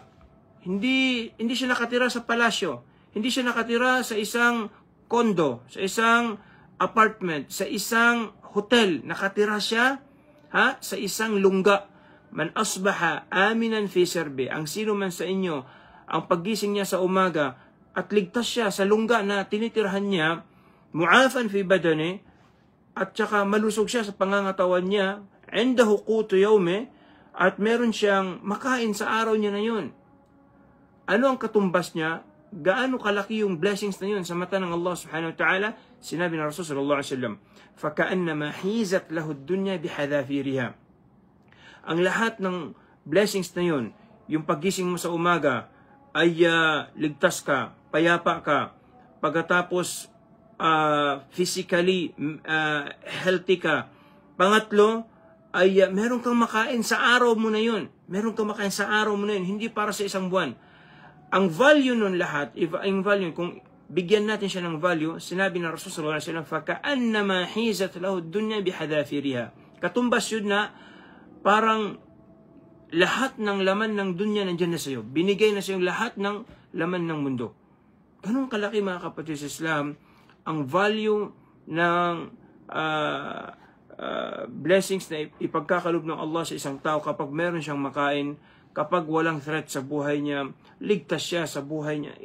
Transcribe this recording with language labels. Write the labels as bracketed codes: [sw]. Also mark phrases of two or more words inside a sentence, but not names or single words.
[tl] Hindi siya nakatira sa palasyo, hindi siya nakatira sa isang kondo, sa isang apartment, sa isang hotel. Nakatira siya sa isang lungga. [ar] من أصبح آمنا في سربه, [tl] ang sino man sa inyo ang paggising niya sa umaga at ligtas siya sa lungga na tinitirhan niya, [ar] معافى في بدنه, [tl] at saka malusog siya sa pangangatawan niya, [ar] عنده قوت يومه, [tl] at meron siyang makain sa araw niya na yun. Ano ang katumbas niya? Gaano kalaki yung blessings na yun sa mata ng Allah [ar] سبحانه وتعالى? [tl] Sinabi ng Rasul [ar] صلى الله عليه وسلم, فَكَأَنَّمَا حِيزَتْ لَهُ الدُّنْيَا بِحَذَافِيرِهَا. [tl] Ang lahat ng blessings na yun, yung paggising mo sa umaga, ay ligtas ka, payapa ka, pagkatapos [en] physically healthy [tl] ka. Pangatlo, ay meron kang makain sa araw mo na yun. Meron kang makain sa araw mo na yun, hindi para sa isang buwan. Ang value nun lahat, ang value, kung bigyan natin siya ng value, sinabi ng Rasul [ar] صلى الله عليه وسلم فَكَأَنَّمَا حِيزَتْ لَهُ الدُّنْيَا بِحَذَافِيرِهَا. [tl] Katumbas yun na parang lahat ng laman ng dunya nandiyan na sa iyo. Binigay na sa iyo lahat ng laman ng mundo. Ganun kalaki mga kapatid sa Islam ang value ng blessings na ipagkakalob ng Allah sa isang tao kapag meron siyang makain, kapag walang threat sa buhay niya, ligtas siya sa buhay niya.